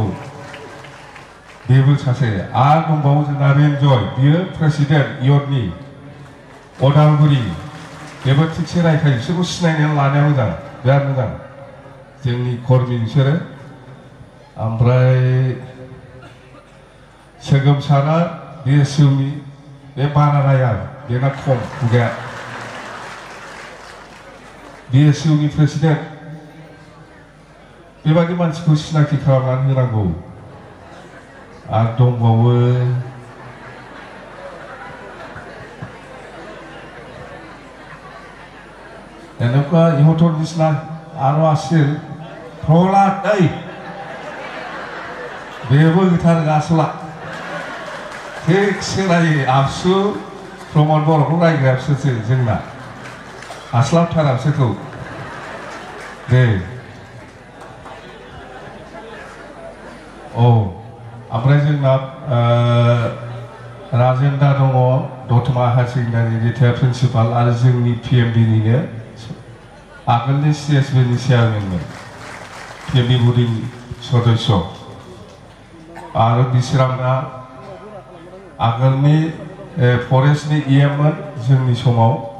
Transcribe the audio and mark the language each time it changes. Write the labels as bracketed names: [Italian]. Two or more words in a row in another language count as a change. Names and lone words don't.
[Bodo] बेबो सासे आरो दंबावो जोंना रेनजय बियो प्रेसिडेन्ट इयर्डनि अदालगुरि बेबो थिगसे रायखायो बिसोरखौ सिनायनानै लानाया मोजां बिराद मोजां जोंनि कर्मि बिसोरो ओमफ्राय सोगोमसारा BSUनि बे बारा राया बेना खम खुगाया BSUनि प्रेसिडेन्ट बेबादि मानसिखौ सिनाखि खालामनानै होनांगौ आरो दंबावो [Assamese] এনেকুৱা ইহঁতৰ নিচিনা আৰু আছিল প্ৰহ্লাদ এই [Bodo] बेबो गिटार गासला थिगसे रायो आबसु प्रमोद बर'खौ रायग्राया बिसोरसो जोंना हास्लाबथारा बिसोरखौ दे ओमफ्राय जोंना राजेन्दा दङ दतमा [English] higher secondary retired principal [Bodo] आरो जोंनि PMDनिनो आगोलनि CSBनि चेयारमेनमोन PMD बर्डिं सदस्य आरो बिसोरना आगोलनि फरेस्टनि EMमोन जोंनि समाव